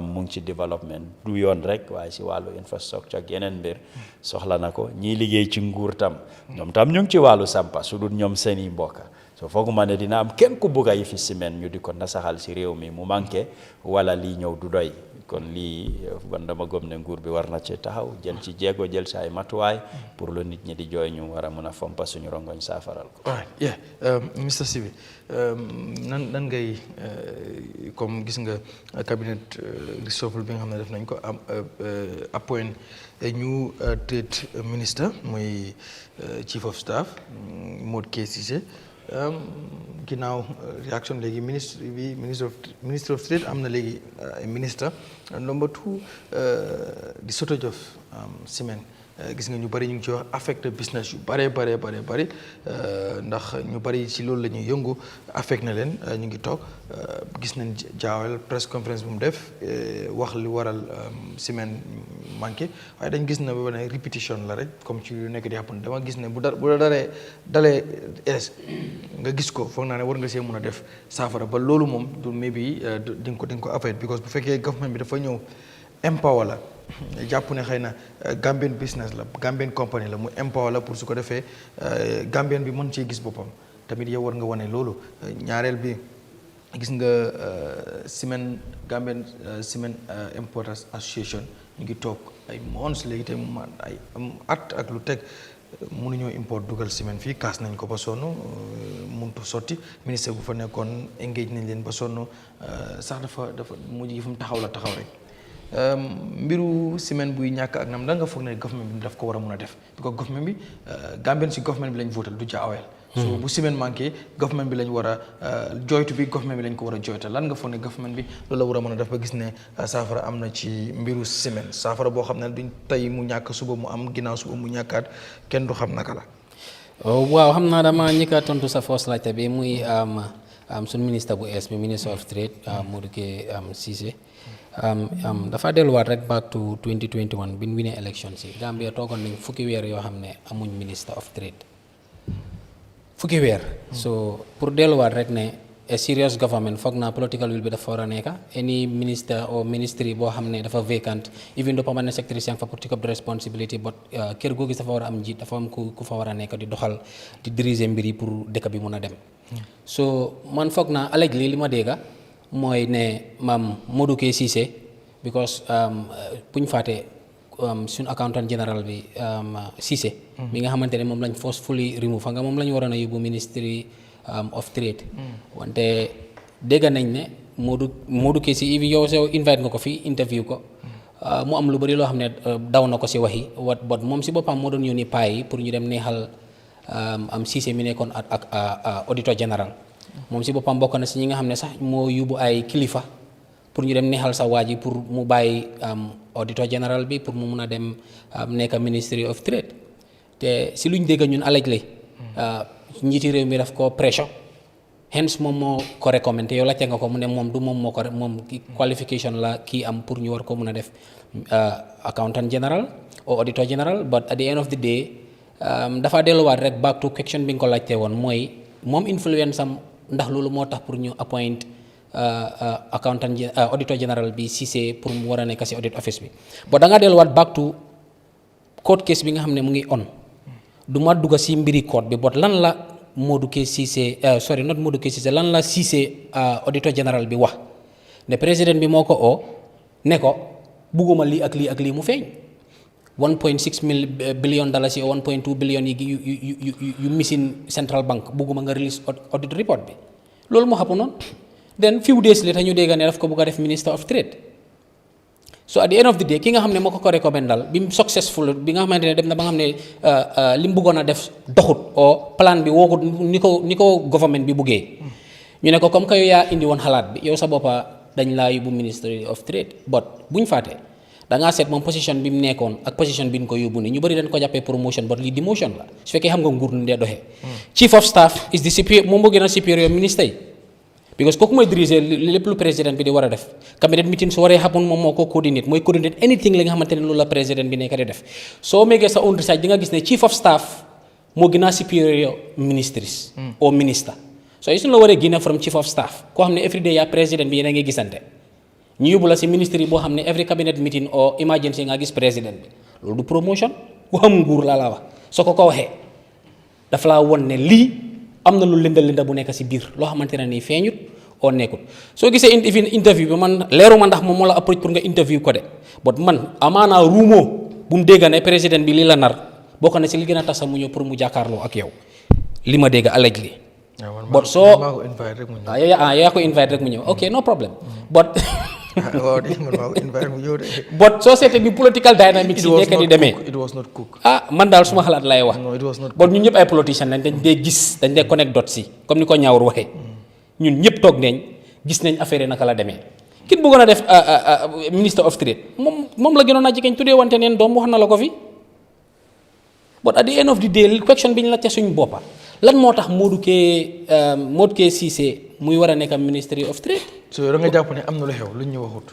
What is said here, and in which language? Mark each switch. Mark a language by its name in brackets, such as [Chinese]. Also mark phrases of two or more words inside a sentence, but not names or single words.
[Wolof] mu ngi ci [French] développement du [Wolof] yoon rek waaye si wàllu infrastructure ak yeneen mbir soxla na ko ñiy liggéey ci nguur tam ñoom tam ñu ngi ci wàllu sampa su dul ñoom seeni mbokka so fooguma ne dina am kenn ku bugg a yi fi ciment ñu di ko nasaxal si réew mi mu manqué wala lii ñëw du doy kon lii ban dama gëm ne nguur bi war na ci taxaw jël ci jéego jël ci ay matuwaay pour lu nit ñi di jooy ñu war a mun a fompa suñu rongoñ saafaral ko. yeah Mr Sibi nan ngay comme gis nga [English] cabinet reshuffle [Wolof] bi nga xam ne def nañ ko am appoint ñu [English] trade minister [Wolof] muy [English] chief of staff [Wolof] Modou Cissé ginnaaw réaction léegi [English] ministre of trade [Wolof] am na léegi ministre number 2 di [English] shortage of cement [Wolof] gis nga ñu bari ñu ngi ci wax [English] affect business [Wolof] yu bari ndax ñu bari ci loolu la ñuy yëngu affect na leen ñu ngi toog gis nañ jaawal [English] press conference [Wolof] bu mu def wax li waral ciment manqué waaye dañ gis na ba ne répétition la rek comme ci yu nekk di happen dama gis ne bu dalee es nga gis ko foog naa ne war nga see mën a def saafara ba loolu moom du maybe di nga ko [English] affect because [Wolof] bu fekkee government bi dafa ñëw empower la jàpp ne xëy na [English] Gambian business [Wolof] la [English] Gambian company [Wolof] la mu empower la pour su ko defee Gambian bi mën cee gis boppam tamit yow war nga wane loolu ñaareel bi gis nga cement Gambian Cement Importers Association ñu ngi toog ay months léegi te ay at ak lu teg mënuñoo import dugal ciment fii kaas nañ ko ba sonn muntu sotti ministre bu fa nekkoon engage nañ leen ba sonn sax dafa mujj yi fu mu taxaw rek mbiru ciment buy ñàkk ak nam da nga foog ne government bi daf ko war a mun a def because government bi Gambien si government bi lañ votal du jaawel so bu ciment manqué government bi lañ war a joytu bi government bi lañ ko war a joyta lan nga foog ne government bi loolu la war a mën a def ba gis ne saafara am na ci mbiru ciment saafara boo xam ne duñ tey mu ñàkk suba mu am ginnaaw suba mu ñàkkaat kenn du xam naka la waaw xam naa dama ñëkka tontu sa first laajte bi muy suñ ministre bu ees bi [English] ministre of trade [Wolof] Modou Cissé dafa delluwaat rek [English] back to [Wolof] 2021 bi ñu winee election si Gambia toogoon nañ fukki weer yoo xam ne amuñ [English] minister of trade [Wolof] fukki weer so pour delluwaat rek ne [English] a serious government [Wolof] foog naa [English] political will [Wolof] bi dafa war a nekk [English] any minister or ministry [Wolof] boo xam ne dafa [English] vacant even though permanent secretary [Wolof] yang fa pour [English] take up the responsibility but [Wolof] kër goo gis dafa war a am njiit dafa am ku fa war a nekk di doxal di diriger mbir yi pour dëkk bi mun a dem so man foog naa allegedly li ma dégga mooy ne maam Modou Cissé because buñ faté suñ [English] accountant general [Wolof] bi Cissé mi nga xamantene mom lañ [English] forcefully remove [Wolof] nga mom lañ warona yobu [English] ministry of trade [Wolof] wante dégg nañ ne Modou Kesi even yow so invite nga ko fi interview ko mu am lu bari lo xamne daw na ko ci waxi but mom ci bopam mo doon yoni pay pour ñu dem neexal am Cissé mi nekkon ak [English] auditor general [Wolof] mom ci bopam bokk na ci ñi nga xamne sax mo yubu ay kilifa pour ñu dem neexal sa waji pour mu bàyyi [English] auditor general [Wolof] bi pour mu mëna dem nekk [English] ministry of trade [Wolof] te si luñ dégg ñun allegedly ñiti réew mi daf ko [English] pressure hence [Wolof] mom mo ko recommendé yow laajte nga ko mu ne mom du mom moko mom qualification la ki am pour ñu war ko mëna def [English] accountant general or auditor general but at the end of the day [Wolof] dafa delluwaat rek [English] back to [Wolof] question bi nga ko laajte woon mooy moom influence am ndax loolu moo tax pour ñu [English] appoint accountant auditor general [Wolof] bi Cissé pour mu war a nekk si [English] audit office [Wolof] bi but da nga delluwaat [English] back to court case [Wolof] bi nga xam ne mu ngi on du ma dugg si mbiri court bi but lan la Modou Cissé [English] sorry not Modou Cissé [Wolof] lan la Cissé [English] auditor general [Wolof] bi wax ne président bi moo ko oo ne ko bugguma lii ak lii mu feeñ [English] 1.6 billion dollars or 1.2 billion you missing central bank [Wolof] bugguma nga [English] release audit report [Wolof] bi loolu moo xapu noonu [English] then few days later [Wolof] ñu dégg ne daf ko bugg a def [English] minister of trade so at the end of the day [Wolof] ki nga xam ne moo ko recommendal bi mu successful bi nga xamante ne dem na ba nga xam ne li mu bëggoon a def doxut o plan bi wookut ni ko government bi buggee ñu ne ko [French] comme que [Wolof] yow yaa indi woon xalaat bi yow sa boppa dañ laa yóbbu [English] ministry of trade but [Wolof] buñ fàtte da ngaa seet moom position bi mu nekkoon ak position bi ñu ko yóbbu ni ñu bëri dañ ko jàppee [English] promotion but [Wolof] lii demotion la su fekkee xam nga nguur nu dee doxee [English] chief of staff is the superior [Wolof] moom moo gën a superior ministre yi because kooku mooy diriger lépp lu président bi di war a def [English] cabinet meeting [Wolof] su waree happen moom moo ko coordinate mooy coordinate anything li nga xamante ne loolu la président bi nekk di def soo méegee sa [English] own research [Wolof] di nga gis ne [English] chief of staff [Wolof] moo gën a [English] superior ministries or minister so [Wolof] yi suñu la waree génne [English] from chief of staff [Wolof] koo xam ne everyday yaa président bi yéen a ngi gisante ñu yóbbu la si ministre boo xam ne every [English] cabinet meeting or emergency [Wolof] nga gis président bi loolu du promotion ku xam nguur laa la wax soo ko waxee dafa laa won ne lii am na lu linda bu nekk si biir loo xamante ne nii feeñut oo nekkut soo gisee interview bi man leeruma ndax moom moo la approach pour nga interview ko de but man amaanaa ruumoo bu mu dégg ne président bi lii la nar bokk na si li gën a tax mu ñëw pour mu jàkkaarloo ak yow li ma dégg [English] allegedly but [Wolof] soo yaa ko invite rek mu ñëw [English] ok no problem but but [Wolof] soo seetee bi [English] political dynamics [Wolof] yi nekk di demee man daal suma xalaat lay wax but ñun ñëpp ay politicians lañ dañ dee gis dañ dee [English] connect dots [Wolof] si comme ni ko ñaawur waxee ñun ñëpp toog nañ gis nañ affaire yi naka la demee kit bëggoon a def [English] minister of trade [Wolof] moom la gënoon a jigéen tuddee wante neen doom wax na la ko fi [English] but at the end of the day question [Wolof] bi ñu la te suñ boppa lan moo tax Modou Cissé muy war a nekk [English] ministry of trade [Wolof] so da nga jàpp ne am na lu xew lu ñu waxut